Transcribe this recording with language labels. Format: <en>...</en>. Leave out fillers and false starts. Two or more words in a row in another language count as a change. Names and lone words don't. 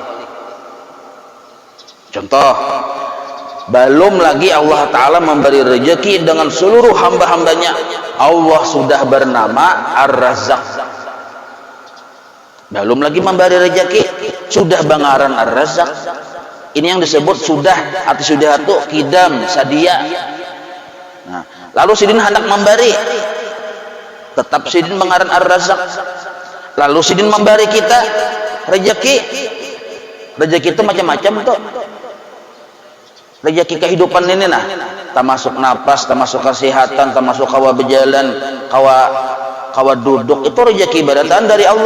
<id>Contoh, belum lagi Allah Ta'ala memberi rezeki dengan seluruh hamba-hambanya, Allah sudah bernama Ar-Razzaq.</id> <bjn>Belum lagi memberi rezeki, sudah bangaran Ar-Razzaq.</bjn> <id>Ini yang disebut sudah atau sudah itu kidam sadia.</id> <bjn>Nah, lalu sidin hendak memberi, tetap sidin bangaran Ar-Razzaq.</bjn> <id>Lalu sidin memberi kita rezeki. Rezeki itu macam-macam tuh. Rezeki kehidupan ini nah, termasuk napas, termasuk kesehatan, termasuk kawa berjalan, kawa duduk, itu rezeki ibadatan dari Allah.</id>